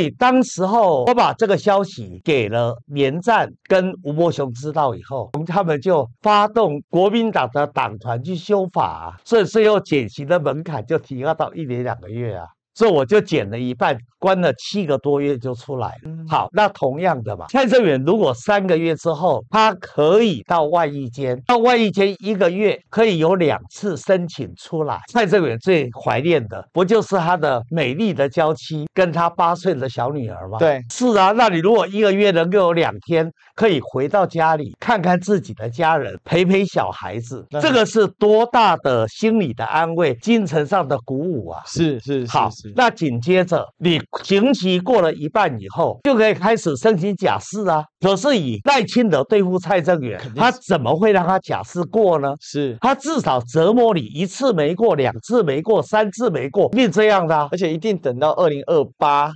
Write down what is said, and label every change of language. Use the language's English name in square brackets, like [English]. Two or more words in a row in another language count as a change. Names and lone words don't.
[Chinese] 當時候我把這個消息給了連戰跟吳伯雄知道以後，他們就發動國民黨的黨團去修法，所以最後減刑的門檻就提高到1年2個月啊。所以我就減了一半，關了7個多月就出來了。好，那同樣的嘛，蔡正元如果3個月之後，他可以到外役監，到外役監1個月可以有2次申請出來。蔡正元最懷念的不就是他的美麗的嬌妻跟他8歲的小女兒嗎？對，是啊。那你如果1個月能夠有2天可以回到家裡看看自己的家人，陪陪小孩子，這個是多大的心理的安慰，精神上的鼓舞啊！是好。那緊接着，你刑期過了一半以後，就可以開始申請假釋啊。可是以賴清德對付蔡正元，他怎麼會讓他假釋過呢？是他至少折磨你1次沒過，2次沒過，3次沒過，一定這樣的啊。而且一定等到2028